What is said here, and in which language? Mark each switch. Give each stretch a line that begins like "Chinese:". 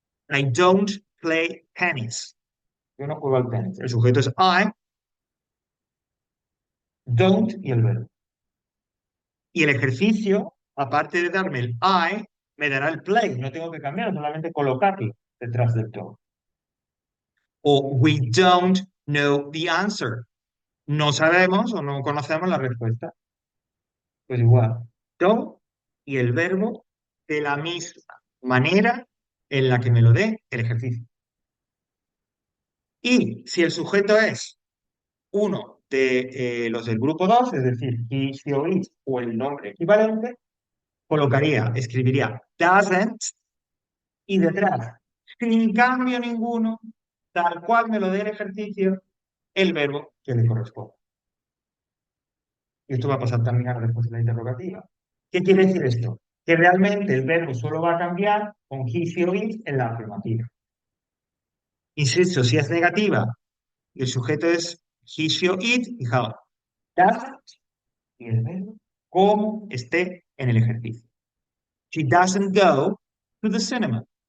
English: I don't play tennis.
Spanish: Yo no juego al tenis. El sujeto es I, don't y el verbo. Y el ejercicio, aparte de darme el I, me dará el play. No tengo que cambiar, solamente colocarlo detrás del don't.
English: O we don't know the answer.
Spanish: No sabemos o no conocemos la respuesta. Pues igual, don't y el verbo de la misma manera en la que me lo dé el ejercicio. Y si el sujeto es uno de los del grupo 2, es decir, he, she o it, o el nombre equivalente, escribiría doesn't y detrás, sin cambio ninguno, tal cual me lo dé el ejercicio, el verbo que le corresponde. Y esto va a pasar también a la respuesta de la interrogativa. ¿Qué quiere decir esto? Que realmente el verbo solo va a cambiar con he, she o it en la afirmativa. Insisto, si es negativa y el sujeto es he, she o it, fijaos, doesn't y el verbo como esté en el ejercicio.
English: She doesn't go to the cinema.